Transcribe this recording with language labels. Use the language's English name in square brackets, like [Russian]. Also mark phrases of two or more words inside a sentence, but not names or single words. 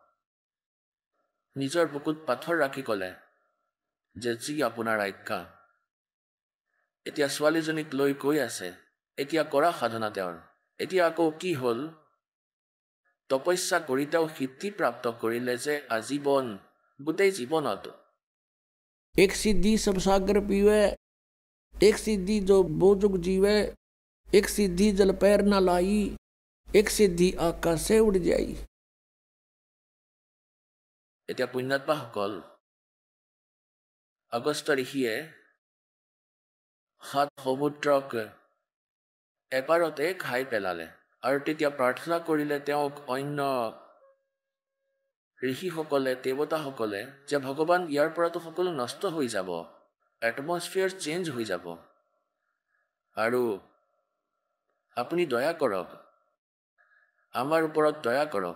[Assamese] নিজৰ বুকুত পাথৰ ৰাখি ক'লে যে যি আপোনাৰ আজ্ঞা। এতিয়া ছোৱালীজনীক লৈ গৈ আছে, এতিয়া কৰা সাধনা তেওঁৰ। এতিয়া আকৌ কি হ'ল, তপস্যা কৰি তেওঁ সিদ্ধি প্ৰাপ্ত কৰিলে যে আজীৱন, গোটেই জীৱনত। [Hindi] एक सिद्धि सब सागर पीवे, एक सिद्धि जो बोजुग जीवे, एक सिद्धि जल पैर न लाई, एक सिद्धि आकाश से उड़ जाई। [Assamese] এতিয়া পুণ্যাত্মাসকল, অগস্ত্য ঋষিয়ে 7 সমুদ্ৰক এবাৰতে খাই পেলালে, আৰু তেতিয়া প্ৰাৰ্থনা কৰিলে তেওঁক অন্য ঋষিসকলে, দেৱতাসকলে যে ভগৱান ইয়াৰ পৰাতো সকলো নষ্ট হৈ যাব, [English] atmosphere change [Assamese] হৈ যাব, আৰু আপুনি দয়া কৰক, আমাৰ ওপৰত দয়া কৰক।